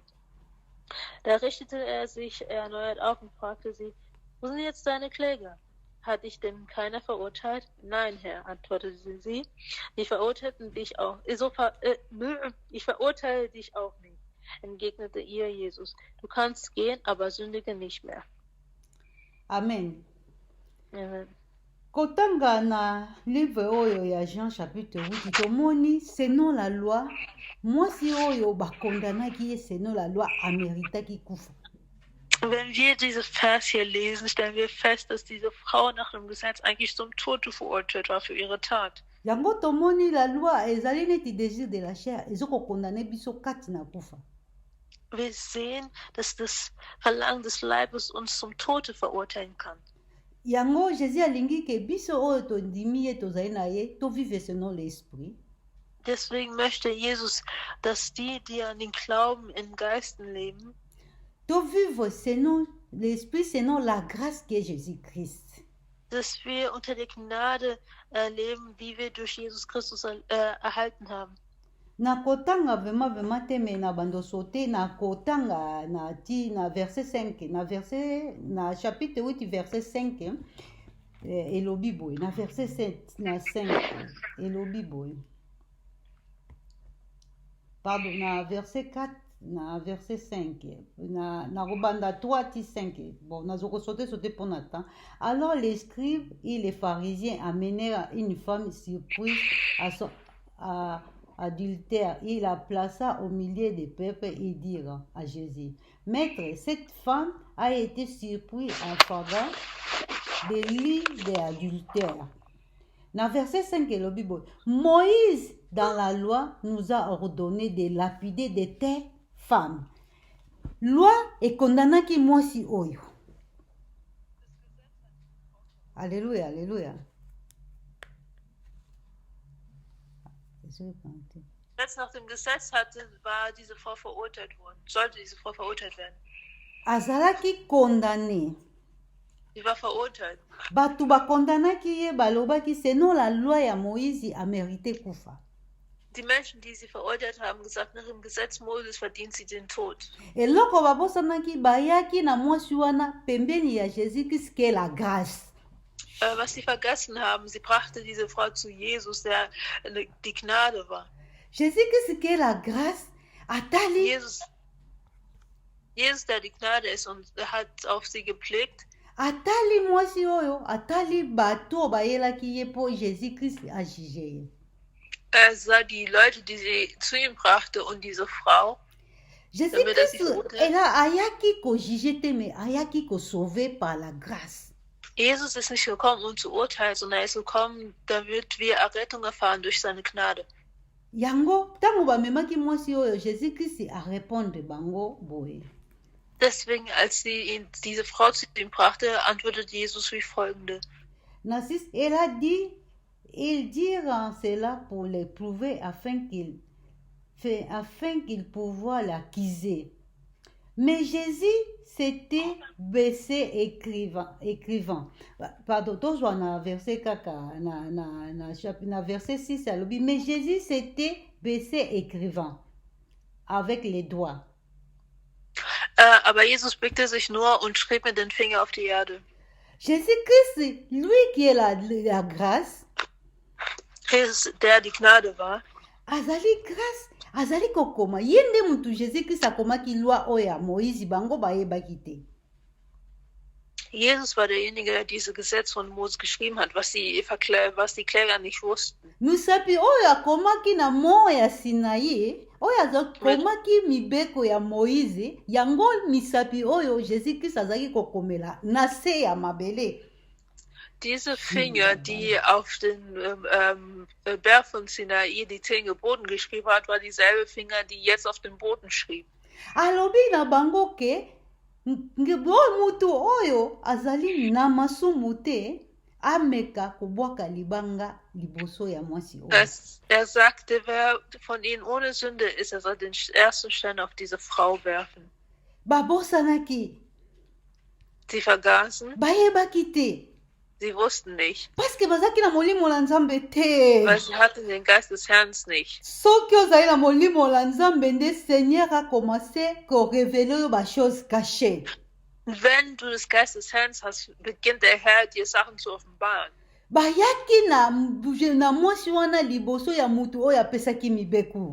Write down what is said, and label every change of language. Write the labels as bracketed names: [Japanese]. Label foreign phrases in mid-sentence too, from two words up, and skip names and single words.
[German] Da richtete er sich erneut auf und fragte sie: Wo sind jetzt deine Kläger? Hat dich denn keiner verurteilt? Nein, Herr, antwortete sie. Ich verurteile dich auch nicht, entgegnete ihr Jesus. Du kannst gehen, aber sündige nicht mehr. Amen. Amen. [Lingala] Kotanga na livre oyo ya Jean chapitre 8 tomoni [French] selon la loi [Lingala] mwasi oyo bakondanaki ye [French] selon la loi [Lingala] ameritaki kufa [German] Wenn wir dieses Vers hier lesen, stellen wir fest, dass diese Frau nach dem Gesetz eigentlich zum Tode verurteilt war für ihre Tat. [Lingala] Yango tomoni [French] la loi [Lingala] ezali neti [French] désir de la chair [Lingala] ezokokondane biso kati na kufa. [German] Wir sehen, dass das Verlangen des Leibes uns zum Tode verurteilen kann. [Lingala] Yango Jésus alingi ke biso oyo tondimi ye tozali na ye tovive [French] selon l'esprit. [German] Deswegen möchte Jesus, dass die an den Glauben in Geisten leben, [French] Tovive selon l'esprit, selon la grâce qui est Jésus-Christ. [German] dass wir unter der Gnade leben, die wir durch Jesus Christus erhalten haben. [Lingala] Na kotanga vraiment teme na bando sauté na kotanga na verset 5 na chapitre 8 verset 5 elobi boy na verset 7 na 5 elobi boy. Pardon, na verset 4 na verset 5 na robanda 3 ti 5. Bon, nazoko sauter pour Nathan. [French] Alors les scribes et les pharisiens amenèrent une femme surprise à adultère. Il la plaça au milieu des peuples et dirent à Jésus: Maître, cette femme a été surprise en flagrant délit d'adultère. Dans verset 5 de la Bible, Moïse, dans la loi, nous a ordonné de lapider de telles femmes. Loi est condamnée qui moi si oyo. Alléluia, alléluia. [German] Als nach dem Gesetz war diese Frau verurteilt worden, sollte diese Frau verurteilt werden. [Lingala] Azalaki condamné. [German] Sie war verurteilt. [Lingala] Batu bakondamnaki ye balobaki [French] selon la loi [Lingala] ya [French] Moïse a mérité [Lingala] kufa. [German] Die Menschen, die sie verurteilt haben, gesagt, nach dem Gesetz Moses verdient sie den Tod. [Lingala] Eloko babosanaki bayaki na mwasi wana pembeni ya Jésus-Christ [French] qui est la grâce. [German] Was sie vergessen haben, sie brachte diese Frau zu Jesus, der die Gnade war. [French] Jésus-Christ qui est la grâce, [Lingala] atali. [German] Jesus, der die Gnade ist und hat auf sie geblickt. [Lingala] Atali mwasi oyo, atali bato bayelaki ye po [French] Jésus-Christ a jugé [Lingala] ye. [German] Er sah die Leute, die sie zu ihm brachte und diese Frau. [Lingala] Jésus-Christ, ayaki ko juger te, mais ayaki ko sauver [French] par la grâce. [German] Jesus ist nicht gekommen, um zu urteilen, sondern er ist gekommen, damit wir Errettung erfahren durch seine Gnade. [Lingala] Yango, tango bamemaki mwasi oyo, [French] Jésus-Christ a répondre [Lingala] bango boye. [German] Deswegen, als sie diese Frau zu ihm brachte, antwortete Jesus wie folgende. [French] Narcisse, elle a dit, ils dirent cela pour l'éprouver afin qu'il pouvait l'accuser. Mais Jésus s'était baissé écrivant. [Lingala] Pardon, toujours na verset kaka, na verset 6 à l'obi. [French] Mais Jésus s'était baissé écrivant avec les doigts. [German] Aber Jesus beugte sich nur und schrieb mit den Fingern auf die Erde. [French] Jésus-Christ, lui qui est la grâce, [German] Jesus, der die Gnade war, [Lingala] azali grâce, azali kokoma. Yende mutu Jésus-Christ akomaki loi oya Moïse bango bayebaki te. [German] Jesus war derjenige, der dieses Gesetz von Moses geschrieben hat, was die Kläger nicht wussten. [Lingala] Musapi oyo akomaki na mo ya Sinaï, oyo akomaki mibeko ya Moïse, yango misapi oyo Jésus-Christ azaki kokomela na se ya mabele. [German] Diese Finger, die auf den Berg von Sinai die 10 Gebote geschrieben hat, war dieselbe Finger, die jetzt auf dem Boden schrieb. [Lingala] Alobi na bango ke mutu oyo azali na masumu te ameka kubwaka libanga liboso ya mwasi oyo. [German] Er sagte, wer von ihnen ohne Sünde ist, er soll den ersten Stein auf diese Frau werfen. [Lingala] Babosanaki. [German] Sie vergaßen. [Lingala] Bayebaki te. [German] Sie wussten nicht. [French] Parce que [Lingala] bazaki na molimo la Nzambe te. [German] Weil sie hatten den Geist des Herrn nicht. [Lingala] Soki ozali na molimo la Nzambe nde [French] Seigneur a commencé [Lingala] ko révéler ba [French] choses cachées. [German] Wenn du des Geist des Herrn hast, beginnt der Herr dir Sachen zu offenbaren. [Lingala] Bayaki na mwasi wana liboso ya mutu oyo apesaki mibeku.